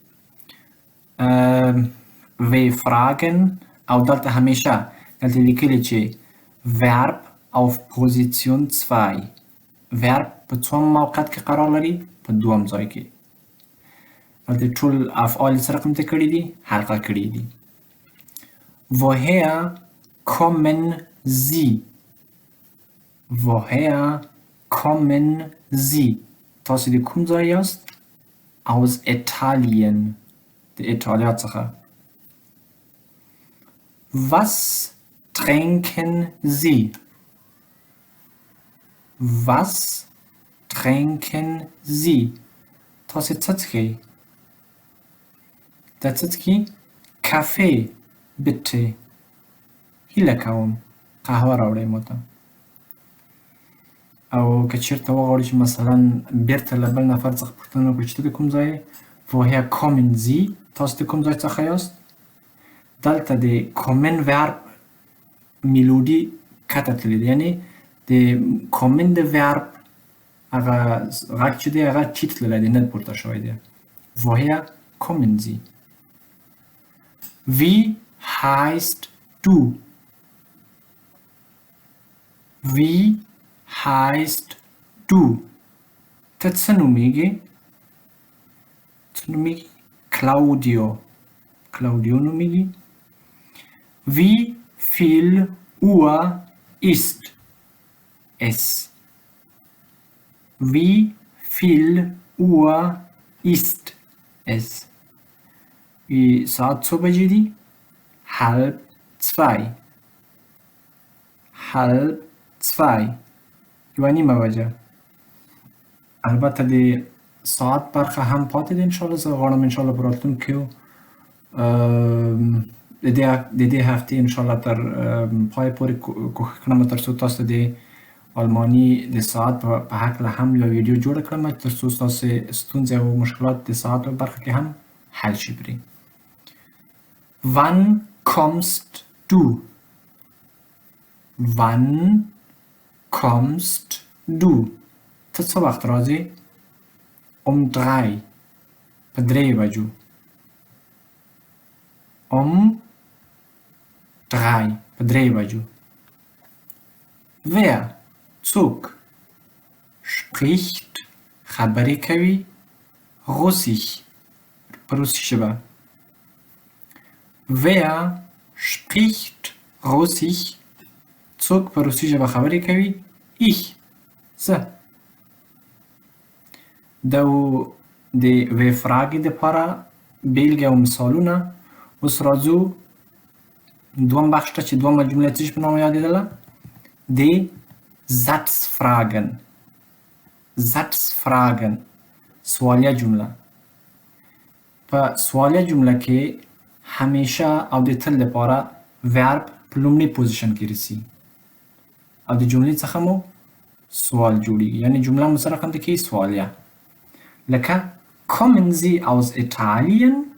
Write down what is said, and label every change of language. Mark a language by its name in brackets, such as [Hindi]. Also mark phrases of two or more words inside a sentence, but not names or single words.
[Pashto] W-Fragen او دلته همیشه دلته لیکلي چې [German] Verb auf Position 2. [Pashto] Verb په څوم موقعیت کې قرار لري؟ په دوم ځای کې. دلته ټول افعال څه رقم ته کړي دي؟ حلقه کړي دي. [German] Woher kommen Sie? Woher kommen Sie? [Pashto] تاسو د کوم ځای یاست؟ [German] Aus Italien. [Pashto] د ایټالیا څخه. [German] Was trinken Sie? Was trinken Sie? [Pashto] تاسو څه څښئ؟ دا څه څښي؟ [German] Kaffee bitte. [Pashto] هیله کوم قهوه راوړئ مو ته. او که چېرته وغواړو چې مثلا بیرته له بل نفر څخه پوښتنه وکړو چې ته د کوم ځای یې؟ [German] Woher kommen Sie? [Pashto] تاسو د کوم ځای څخه یاست؟ دلته د [German] kommen verb [Pashto] میلودي کته تللې ده، یعنې د kommen د verb هغه غږ چې دی هغه ټیټ تللی دی، نه پورته شوی دی. [German] Woher kommen Sie? Wie heißt du? Wie heißt du? [Pashto] ته څه نومیږې؟ څه نومیږي؟ Claudio نومیږي. [German] Wie viel Uhr ist es? Wie viel Uhr ist es? [Pashto] ساعت څو بجې دي؟ 1:30. 1:30 یوه نیمه بجه. البته د ساعت برخه هم پاتې ده. انشاءالله زه غواړم انشاءالله په راتلونکو د دې هفتې انشاءالله تر پای پورې کوښښ کړم تر څو تاسو د آلماني د ساعت په هکله هم یوه ویډیو جوړه کړم تر څو ستاسې ستونزې او مشکلات د ساعت په برخه کې هم حل شي پرې. [German] Wann kommst du? Wann kommst du? [Pashto] ته څه وخت راځې؟ [German] Um 3. [Pashto] په 3 بجو. [German] Um 3. [Pashto] په 3 بجو. Wer? څوک spricht خبرې کوي Russisch په روسي ژبه. [German] Wer spricht Russisch [Pashto] څوک په روسي ژبه خبرې کوي؟ Ich. زه. دا د وی فراګې دپاره بیلګې او مثالونه. اوس راځو دوم بخش ته چې دومه جمله څه شي په نامه یادېدله؟ د Satzfragen. Satzfragen سوالیه جمله. په سوالیه جمله کې همیشه او د تل لپاره ورب په لومړي پوزیشن کې رسي او د جملې څخه مو سوال جوړیږي، یعنی جمله مو سره خنده کې سوالیه. [German] لکه kommen Sie aus Italien?